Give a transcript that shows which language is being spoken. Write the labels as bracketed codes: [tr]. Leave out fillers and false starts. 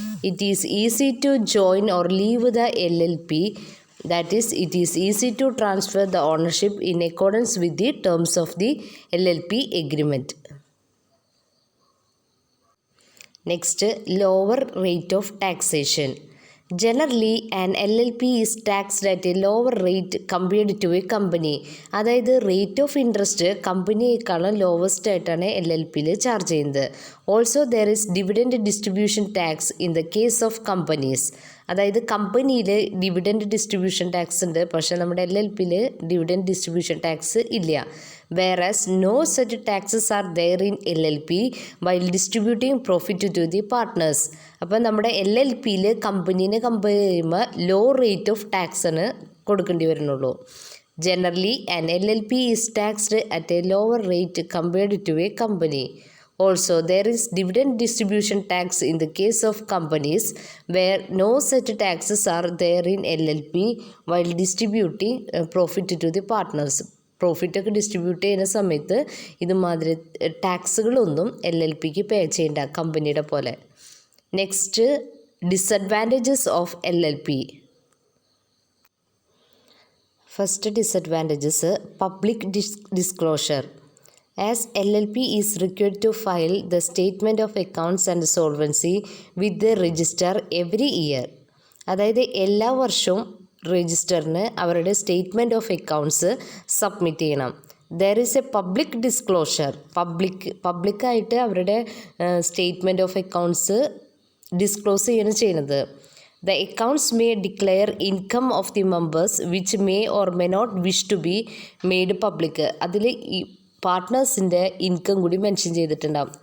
[en] It is easy to join or leave the LLP. That is, it is easy to transfer the ownership in accordance with the terms of the LLP agreement. Next, lower rate of taxation. Generally, an LLP is taxed at a lower rate compared to a company. [ml] അതായത് rate of interest കമ്പനിയേക്കാളും lowest ആയിട്ടാണ് LLPയിൽ charge ചെയ്യുന്നത്. [en] Also there is dividend distribution tax in the case of companies. [ml] അതായത് കമ്പനിയിൽ dividend distribution tax ഉണ്ട്, പക്ഷേ നമ്മുടെ LLPയിൽ dividend distribution tax ഇല്ല. [en] whereas no such taxes are there in LLP while distributing profit to the partners. [ml] അപ്പോൾ നമ്മുടെ LLPയിൽ കമ്പനീനെ compare ചെയ്യുമ്പോൾ law rate of tax ആണ് കൊടുക്കേണ്ടി വരുന്നുള്ളൂ. [en] Generally an LLP is taxed at a lower rate compared to a company. Also, there is dividend distribution tax in the case of companies where no such taxes are there in LLP while distributing profit to the partners. [ml] പ്രോഫിറ്റൊക്കെ distribute ചെയ്യുന്ന സമയത്ത് ഇതുമാതിരി ടാക്സുകളൊന്നും LLPക്ക് പേ ചെയ്യേണ്ട കമ്പനിയുടെ പോലെ. [en] Next, disadvantages of LLP. First disadvantages public disclosure. As LLP is required to file the statement of accounts and solvency with the register every year. [ml] അതായത് എല്ലാ വർഷവും രജിസ്റ്ററിന് അവരുടെ സ്റ്റേറ്റ്മെൻറ്റ് ഓഫ് അക്കൗണ്ട്സ് സബ്മിറ്റ് ചെയ്യണം. [en] There is a public disclosure. [ml] പബ്ലിക്കായിട്ട് അവരുടെ statement of accounts disclose ചെയ്യുന്നത്. [en] The accounts may declare income of the members which may or may not wish to be made public. [ml] അതിൽ ഈ പാർട്ട്നേഴ്സിൻ്റെ income കൂടി mention ചെയ്തിട്ടുണ്ടാകും.